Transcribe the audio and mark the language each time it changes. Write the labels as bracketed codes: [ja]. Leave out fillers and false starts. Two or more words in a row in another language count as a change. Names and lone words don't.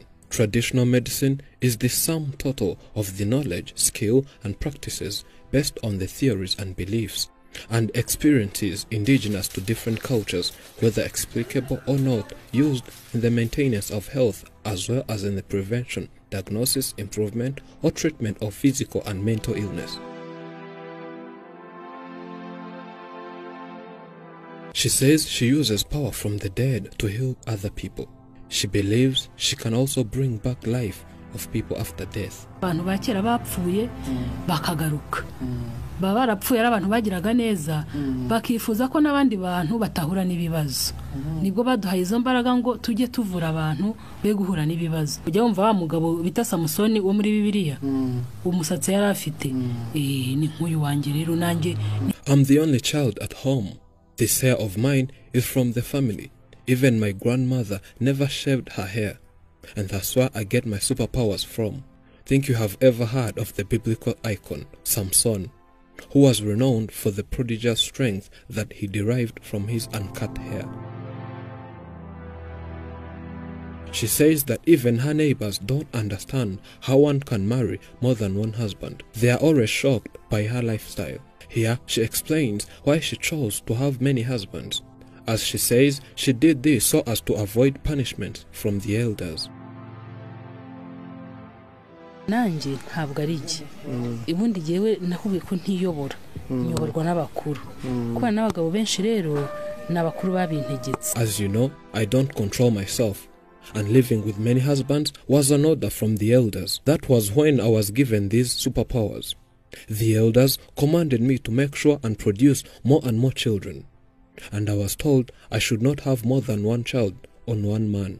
[en] Traditional medicine is the sum total of the knowledge, skill, and practices based on the theories and beliefs and experiences indigenous to different cultures, whether explicable or not, used in the maintenance of health as well as in the prevention, diagnosis, improvement, or treatment of physical and mental illness. She says she uses power from the dead to heal other people. She believes she can also bring back life of people after death. [rw] Abantu bakera bapfuye bakagaruka. Baba barapfuye ari abantu bagiraga neza bakifuza ko nabandi bantu batahura n'ibibazo. Nibwo baduhaye izo mbaraga ngo tujye tuvura abantu be guhura n'ibibazo. Ujya wumva wa mugabo bita Samusoni wo muri Bibiliya umusatsi yari afite ni nkuyu wanje rero nanjye. [en] I'm the only child at home. This hair of mine is from the family. Even my grandmother never shaved her hair, and that's where I get my superpowers from. Think you have ever heard of the biblical icon, Samson, who was renowned for the prodigious strength that he derived from his uncut hair. She says that even her neighbors don't understand how one can marry more than 1 husband. They are always shocked by her lifestyle. Here, she explains why she chose to have many husbands. As she says, she did this so as to avoid punishment from the elders. [rw] Nanje ntabwo ari iki ibundi jewe nahubiye ko ntiyobora nyoborwa n'abakuru kuba n'abagabo benshi rero n'abakuru babintegetse. [en] As you know, I don't control myself, and living with many husbands was an order from the elders. That was when I was given these superpowers. The elders commanded me to make sure and produce more and more children, and I was told I should not have more than 1 child on 1 man.